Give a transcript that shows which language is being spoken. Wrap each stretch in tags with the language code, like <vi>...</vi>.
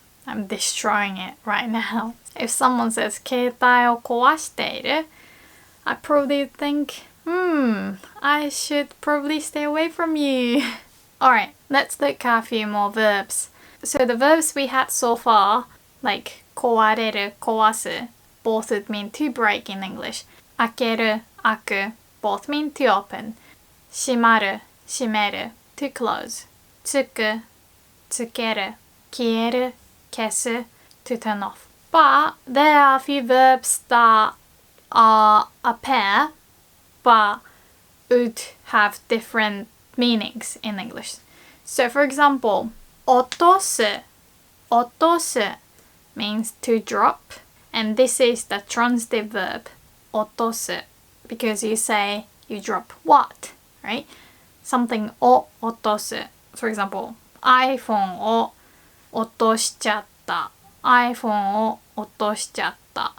<en>I'm destroying it right now. If someone says</en> <ja>携帯を壊している,</ja> <en>I probably think, I should probably stay away from you. Alright, let's look at a few more verbs. So the verbs we had so far, like 壊れる, 壊す, both would mean to break in English. 開ける, 開く, both mean to open. 閉まる, 閉める, to close. つく, つける, 消える, 消す, to turn off. But there are a few verbs that are a pair, but would have different meanings in English. So for example, 落とす, 落とす means to drop, and this is the transitive verb, 落とす, because you say you drop what, right? Something を落とす.For example,</en> <ja>iPhone を落としちゃった. iPhone を落としちゃった.</ja>